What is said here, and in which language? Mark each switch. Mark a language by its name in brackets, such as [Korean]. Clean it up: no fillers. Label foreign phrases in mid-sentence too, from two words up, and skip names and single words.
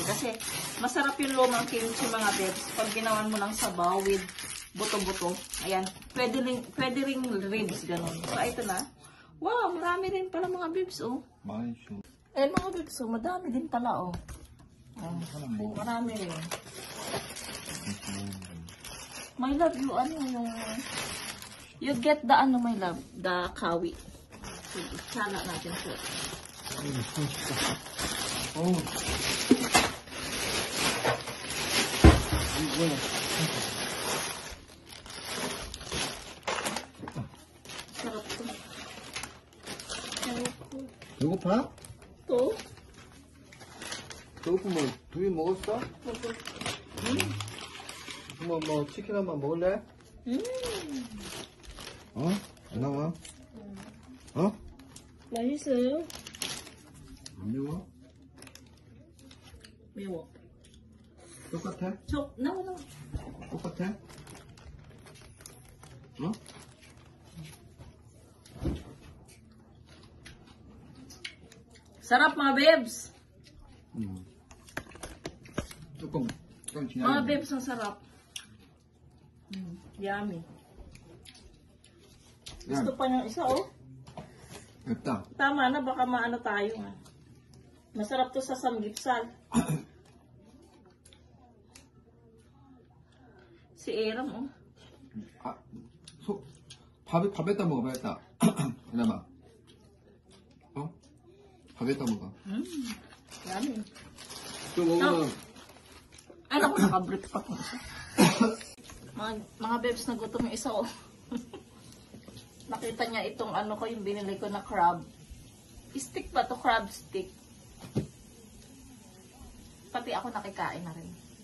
[Filipino] Kasi, masarap yung lumang kimchi mga bebs. Pag ginawan mo ng sabaw with buto-buto. Ayan, pwede ring ribs, ganun. So, ito na. Wow, marami rin pala mga bebs, oh. Ayan mga bebs, oh, madami din pala, oh. Marami rin. [English] My love, you get the my love, the kawi. [Filipino] Sige, sana natin po. Sarap to. [Korean] 배고파? [Filipino] To? [Korean] 배고프면 두 개 먹었어? 뭐 치킨 한번 먹을래? 어? 안 나와? 어? 맛있어요? 안 매워? 매워. 똑같아? No. 똑같아? 어? [Filipino] Sarap mga bebs. [Korean] 조금 [Filipino] Mga [Korean] 기다려. [Filipino] bebs, ang sarap. Yummy. Gusto pa niyang isa, oh. [Korean] 맵다. [Filipino] Tama na, baka maano tayo. Ah. Masarap to sa samgipsal. Si Eram, oh. [Korean] 아, 밥에다 먹어, 밥에다. 이나봐. 어? 밥에다 먹어. Yummy. 또 먹으면 [Filipino] Ay, naku, nakabrick pa ko isa. mga bebs, nagutom yung isa, oh. Nakita niya itong ano ko, yung binili ko na crab. Stick ba to? Crab stick. Pati ako nakikain na rin.